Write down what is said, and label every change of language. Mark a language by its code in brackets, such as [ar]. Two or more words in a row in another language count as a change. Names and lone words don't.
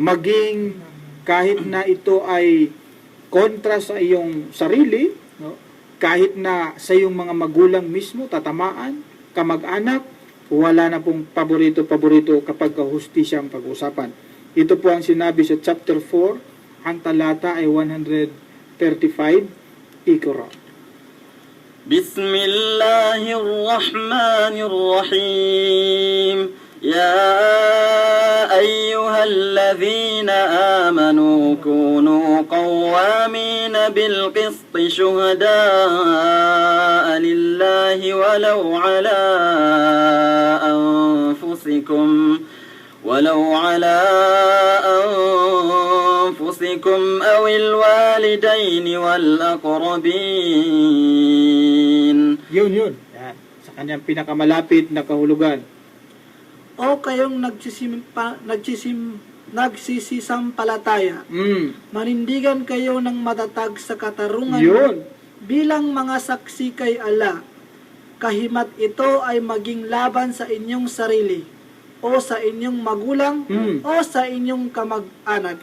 [tl] Maging kahit na ito ay kontra sa iyong sarili, no? Kahit na sa iyong mga magulang mismo, tatamaan, kamag-anak, wala na pong paborito-paborito kapag kahustisya ang pag-usapan. Ito po ang sinabi sa chapter 4, ang talata ay 135, Iqra. [ar] بسم الله الرحمن الرحيم يا أيها الذين آمنوا كونوا قوامين بالقسط شهداء لله ولو على أنفسكم أو الوالدين والأقربين. [tl] Yun. Yan. Sa kanyang pinakamalapit na kahulugan. O kayong nagsisisampalataya, manindigan kayo ng matatag sa katarungan bilang mga saksi kay Allah, kahimat ito ay maging laban sa inyong sarili, o sa inyong magulang, o sa inyong kamag-anak.